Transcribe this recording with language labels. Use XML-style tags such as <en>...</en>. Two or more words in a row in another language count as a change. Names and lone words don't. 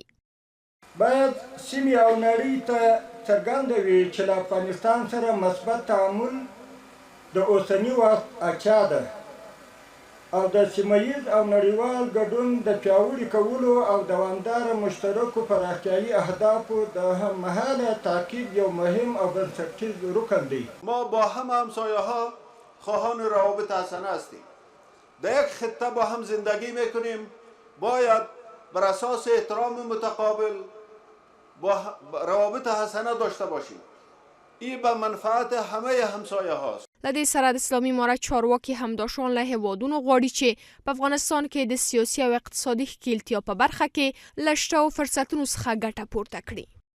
<ps>باید سیمې او نړۍ ته څرګنده وي چې له افغانستان سره مثبت تعامل د اوسني وخت اړتیا ده او د سیمهییز او نړیوال ګډون د پیاوړي کولو او دوامداره مشترکو پراختیایي اهدافو د هممهاله تعقیب یو مهم او بنسټیز رکن دی.</ps> <fa>ما با همسایه ها خواهان روابط حسنه هستیم. در یک خطه با هم زندگی میکنیم، باید بر اساس احترام متقابل با روابط حسنه داشته باشیم. این به منفعت همه همسایه هاست.</fa> <ps>له دې سره د اسلامي امارت چارواکي همداشان له هیوادونو غواړي چې په افغانستان کې د سیاسي او اقتصادي ښکیلتیا په برخه کې له شته فرصتونو څخه ګټه پورته کړي.</ps>